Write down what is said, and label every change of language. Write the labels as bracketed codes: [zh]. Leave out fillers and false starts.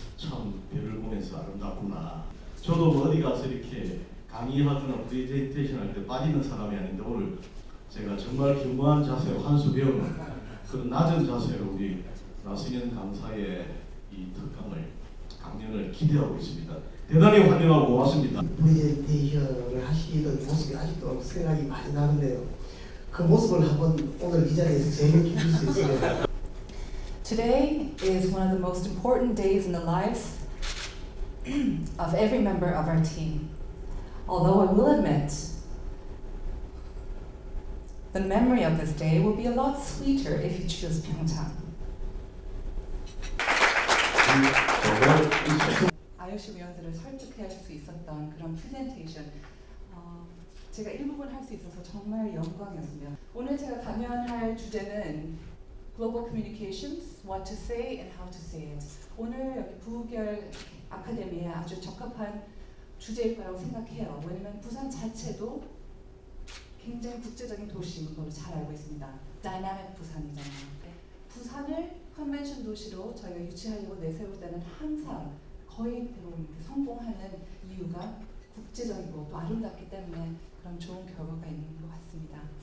[ko] 참 별을 보면서 아름답구나. 저도 뭐 어디 가서 이렇게 강의하거나 프레젠테이션 할 때 빠지는 사람이 아닌데, 오늘 제가 정말 겸허한 자세로 한 수 배우는 그런 낮은 자세로 우리 나성현 강사의 이 강연을 기대하고 있습니다. 대단히 환영하고 고맙습니다. 프레젠테이션을 하시던 모습이 아직도 생각이 많이 나는데요. 그 모습을 한번 오늘 이 자리에서 재미있게 볼 수 있어요. [en] Today is one of the most important days in the lives of every member of our team. Although I will admit, the memory of this day will be a lot sweeter if you choose Pyeongchang. [ko] IOC 위원들을 설득할 수 있었던 그런 프레젠테이션, 제가 일부분 할 수 있어서 정말 영광이었습니다. 오늘 제가 강연할 주제는 [en] Global Communications, What to Say and How to Say it. [ko] 오늘 여기 부결 아카데미에 아주 적합한 주제일 거라고 생각해요. 왜냐면 부산 자체도 굉장히 국제적인 도시인 걸로 잘 알고 있습니다. 다이나믹 부산이잖아요. 부산을 컨벤션 도시로 저희가 유치하려고 내세울 때는 항상 거의 대부분 성공하는 이유가 국제적이고 또 아름답기 때문에 그런 좋은 결과가 있는 것 같습니다.